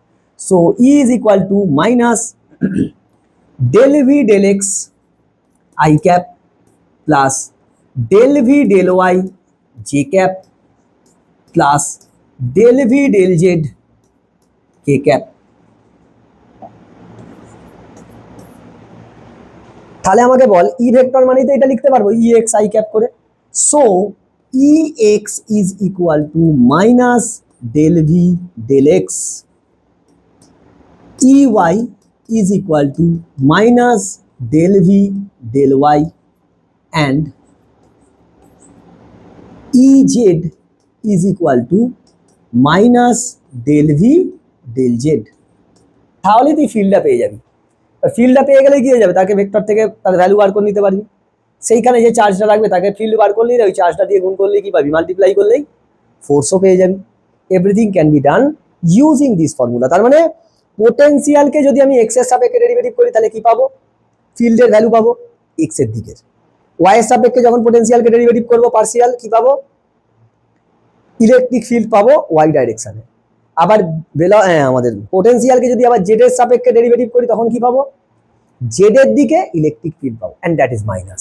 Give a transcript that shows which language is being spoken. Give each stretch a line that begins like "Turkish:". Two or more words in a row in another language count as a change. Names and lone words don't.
English: So E is equal to minus del V del x i cap plus del V del y j cap plus del V del z k cap.
Bangla: তাহলে আমাকে বল ই ভেক্টর মানে তো এটা লিখতে পারবো
English: E x i cap
Bangla: করে।
English: So Ex is equal to minus del v del x, ey is equal to minus del v del y, and ez is equal to minus del v del z।
Bangla: তাহলে তুই ফিল্ডটা পেয়ে যাবি। ফিল্ডটা পেয়ে গেলে কি হয়ে যাবে, তাকে ভেক্টর থেকে তার ভ্যালু বার করে নিতে পারবি। সেইখানে যে চার্জটা লাগবে তাকে ফিল্ড বার করলেই, ওই চার্জটা দিয়ে গুণ করলেই কি পাবি, মাল্টিপ্লাই করলেই ফোর্সও পেয়ে যাবি।
English: Everything can be done using this formula.
Bangla: তার মানে পোটেনশিয়ালকে যদি আমি এক্স এর সাপেক্ষে ডেরিভেটিভ করি তাহলে কি পাবো, ফিল্ডের ভ্যালু পাবো এক্স এর দিকের। ওয়াই এর সাপেক্ষে যখন পোটেনশিয়ালকে ডেরিভেটিভ করবো পার্সিয়াল, কি পাবো,
English: electric field
Bangla: পাবো ওয়াই ডাইরেকশনে। আবার আমাদের পোটেনশিয়ালকে যদি আবার জেড এর সাপেক্ষে ডেরিভেটিভ করি তখন কি পাবো, জেড এর দিকে
English: electric field
Bangla: পাবো,
English: and that is minus.